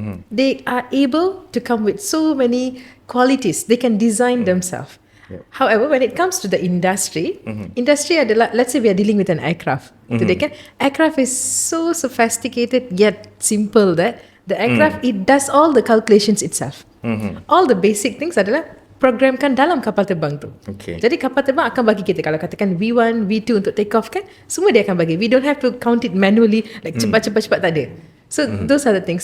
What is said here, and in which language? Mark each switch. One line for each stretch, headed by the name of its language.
English: They are able to come with so many qualities. They can design themselves. However, when it comes to the industry, industry adalah, let's say we are dealing with an aircraft. Today, kan? Aircraft is so sophisticated yet simple that the aircraft, it does all the calculations itself. All the basic things
Malay: adalah programkan dalam kapal terbang tu.
English: Okay.
Malay: Jadi kapal terbang akan bagi kita, kalau katakan V1, V2 untuk take off kan, semua dia akan bagi.
English: We don't have to count it manually, like
Malay: cepat-cepat tak ada.
English: So those are the things.